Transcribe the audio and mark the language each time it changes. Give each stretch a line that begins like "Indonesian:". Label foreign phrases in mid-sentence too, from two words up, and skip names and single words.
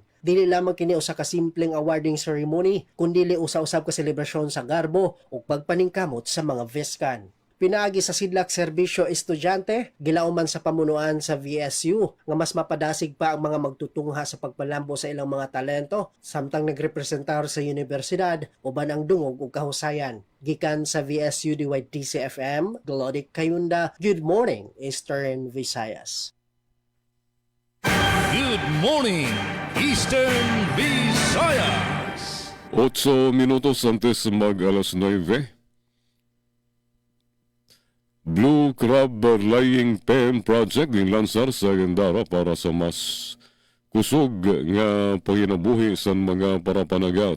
Cebuano: Dili lamang kini usa ka simpleng
English: awarding ceremony,
Cebuano: kundi usa-usab ka selebrasyon sa garbo ug pagpaningkamot sa mga VESCAN. Pinaagi sa Sidlak Serbisyo Estudyante, gilauman sa pamunuan sa VSU nga mas mapadasig pa ang mga magtutungha sa pagpalambo sa ilang mga talento samtang nagrepresentar sa universidad uban ang dungog ug kahusayan. Gikan sa VSU DYTC FM, Glodic Kayunda,
English: good morning,
Cebuano: Eastern Visayas.
English: Good morning, Eastern Visayas!
Cebuano: 8 minutos antes mag alas 9.
English: Blue Crab Lying Pen Project
Waray: ginlansar sa Gendara para sa mas kusog nga panginabuhi sa mga parapanagat.